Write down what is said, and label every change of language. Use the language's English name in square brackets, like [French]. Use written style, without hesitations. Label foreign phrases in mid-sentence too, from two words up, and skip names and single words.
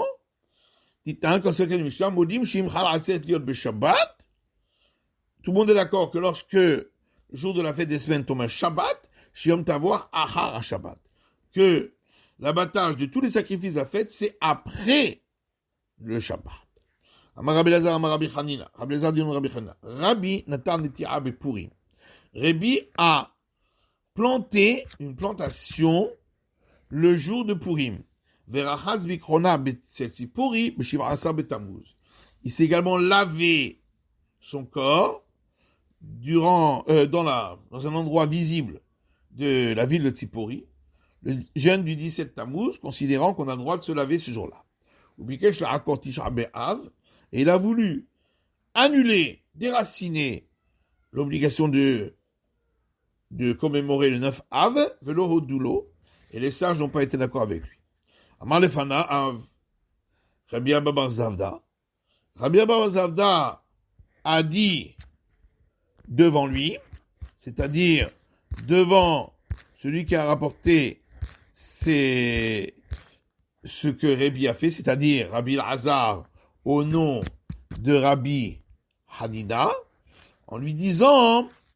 [French] Tout le monde est d'accord que lorsque le jour de la fête des semaines tombe un Shabbat, [Hebrew] שיום טבוח אחר שבת, [French] que l'abattage de tous les sacrifices de la fête, c'est après le Shabbat. [Hebrew] אמר רבי אלעזר אמר רבי חנינא. [French] Rabbi Lazar dit Rabbi Chanina. [Hebrew] רבי נטע נטיעה בפורים. [French] Rabbi a planté une plantation le jour de Purim. [Hebrew] ורחץ בקרונה בציפורי בשבעה עשר בתמוז. [French] Il s'est également lavé son corps dans un endroit visible de la ville de Tzipori, le jeûne du 17 Tammuz, considérant qu'on a le droit de se laver ce jour-là. Et il a voulu annuler, déraciner l'obligation de commémorer le 9 Av, [Hebrew] ולא הודו לו, [French] et les sages n'ont pas été d'accord avec lui. [Hebrew] אמר לפניו רבי אבא בר זבדא. [French] Rabbi Abba bar Zavda a dit devant lui, c'est-à-dire devant celui qui a rapporté ce que Rabbi a fait, c'est-à-dire Rabbi Lazar au nom de Rabbi Hanina, en lui disant